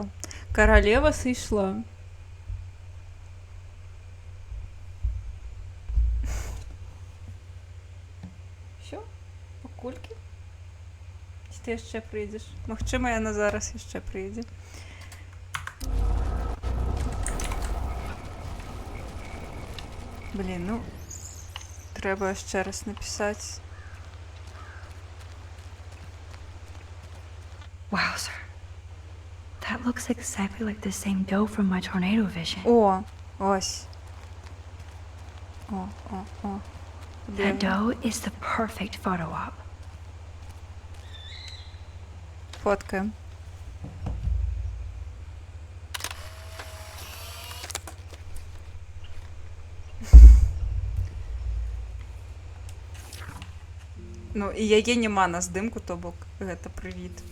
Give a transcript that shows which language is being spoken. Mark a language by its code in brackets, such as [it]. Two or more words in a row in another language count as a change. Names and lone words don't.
[be] Каралева сышла. Всё? Пакулькі? Ці ты яшчэ прыйдзеш? Магчыма, яна зараз яшчэ прыйдзе. [uk] Блін, ну, треба ще раз написати. [en] Wowzer. That looks exactly like the same doe from my tornado vision. [uk] О, ось. О. [en] That doe is the perfect photo op. [uk] Фоткаємо. [be] Ну, і яе няма на здымку, то бок гэта прывід.